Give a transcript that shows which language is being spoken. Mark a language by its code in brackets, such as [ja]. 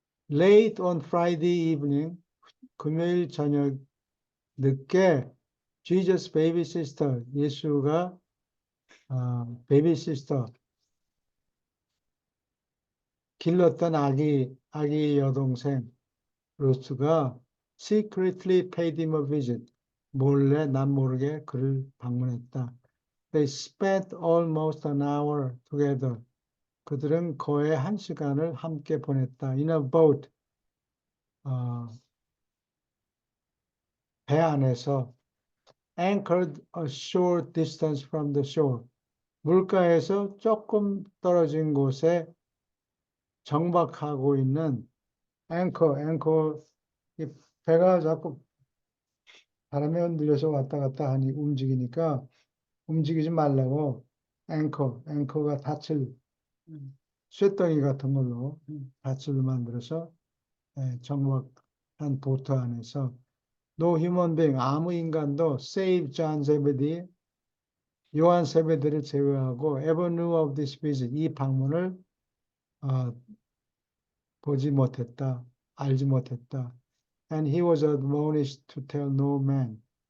[en] Late on Friday evening, [ko] 금요일 저녁 늦게 [en] Jesus baby sister, [ko] 예수가 베이비 시스터, 길렀던 아기 여동생 루스가 [en] secretly paid him a visit, [ko] 몰래 남 모르게 그를 방문했다. [en] They spent almost an hour together. [ko] 그들은 거의 1시간을 함께 보냈다. [en] In a boat, [ko] 배 안에서 [en] anchored a short distance from the shore. [ko] 물가에서 조금 떨어진 곳에 정박하고 있는 앵커, 이 배가 자꾸 바람에 흔들려서 왔다 갔다 하니 움직이니까 움직이지 말라고 앵커가 닻을 쇳덩이 같은 걸로 닻을 만들어서 정박한 보트 안에서 [en] No human being, [ko] 아무 인간도 [en] save John Zebedee, [ko] 요한 세베드를 제외하고 [en] ever knew of this visit, [ko] 이 방문을 보지 못했다. 알지 못했다. [en] And he was admonished to tell no man.